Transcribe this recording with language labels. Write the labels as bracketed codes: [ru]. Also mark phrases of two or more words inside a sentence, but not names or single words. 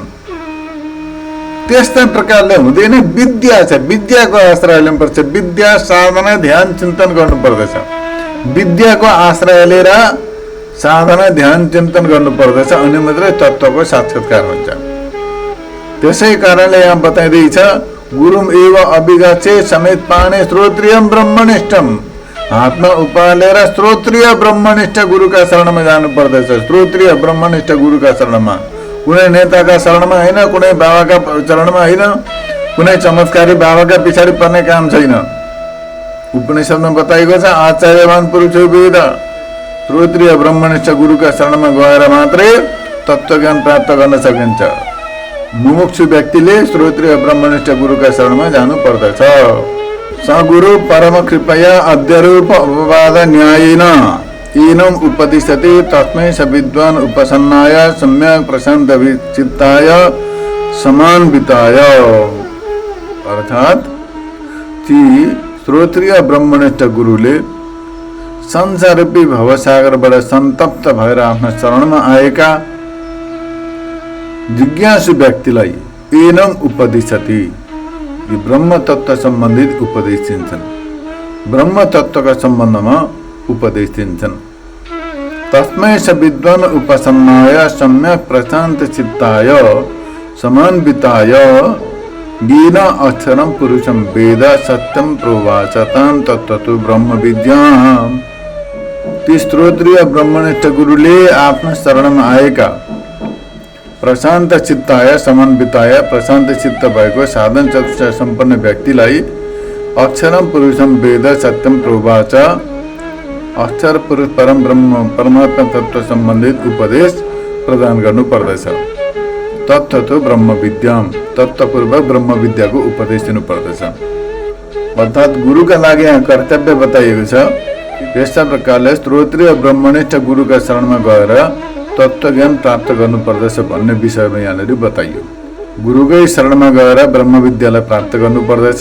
[ne] त्यस्ता प्रकारले हुँदैन। विद्या छ, विद्याको आश्रय लिनुपर्छ। विद्या साधना ध्यान चिन्तन गर्नुपर्दछ। विद्याको आश्रय लिएर साधना ध्यान चिन्तन गर्नुपर्दछ, अनि मात्रै तत्त्वको साक्षात्कार हुन्छ। त्यसै कारणले यहाँ बताइँदैछ [sa] गुरुम एव अभिगच्छे समेत पाणे श्रोत्रियम ब्रह्मनिष्ठम। [ne] हातमा उपालेर श्रोत्रिय ब्रह्मनिष्ठ गुरुका शरणमा जानु पर्दछ। श्रोत्रिय ब्रह्मनिष्ठ गुरुका शरणमा, कुनै नेताका शरणमा होइन, कुनै बाबाका चरणमा होइन, कुनै चमत्कारी बाबाका पछाडि पर्ने काम छैन। उपनिषदमा बताइएको छ [sa] आचार्यवान पुरुष वेद। [ne] श्रोत्रिय ब्रह्मनिष्ठ गुरुका शरणमा गएर मात्रै तत्त्वज्ञान प्राप्त गर्न सकिन्छ। मुमुक्षु व्यक्तिले श्रोत्रिय ब्रह्मनिष्ठ गुरुका शरणमा जानु पर्दछ। [sa] सगुरु परम कृपया अध्यरूप उपवाद न्यायेन एनम उपदिशति तस्मै स विद्वान उपसन्नाय सम्यक प्रशान्त चित्ताय समान्विताय। [ne] अर्थात ती श्रोत्रिय ब्रह्मनिष्ठ गुरुले संसाररूपी भवसागरबाट सन्तप्त भएर आफ्नो शरणमा आएका जिज्ञासु व्यक्तिलाई [sa] एनम उपदिशति, [ne] यी ब्रह्म तत्व सम्बन्धित उपदेश दिन्छन्। ब्रह्म तत्वका सम्बन्धमा उपदेश दिन्छन्। [sa] तस्मै स विद्वान उपसन्नाय सम्यक प्रशान्त चित्ताय समान्विताय येन अक्षरम पुरुषम वेद सत्यम प्रोवाचतां तत्त्वतो ब्रह्म विद्याम्। [ne] ती श्रोत्रिय ब्रह्मनिष्ठ गुरुले आफ्नो शरणमा आएका [sa] प्रशान्त चित्ताय समन्विताय, [ne] प्रशान्त चित्त भएको साधन चतुष्टय सम्पन्न व्यक्तिलाई [sa] अक्षरम पुरुषम वेद सत्यम प्रोवाच, [ne] अक्षर पुरुष परम ब्रह्म परमात्मा तत्व सम्बन्धित उपदेश प्रदान गर्नु पर्दछ। [sa] तत्त्वतो ब्रह्म विद्याम, [ne] तत्त्वपूर्वक ब्रह्म विद्याको उपदेश दिनु पर्दछ। अर्थात् गुरुका लागि यहाँ कर्तव्य बताइएको छ। यस्ता प्रकारले श्रोत्रिय ब्रह्मनिष्ठ गुरुका शरणमा गएर तत्त्वज्ञान प्राप्त गर्नुपर्दछ भन्ने विषयमा यहाँनिर बताइयो। गुरुकै शरणमा गएर ब्रह्म विद्यालाई प्राप्त गर्नुपर्दछ।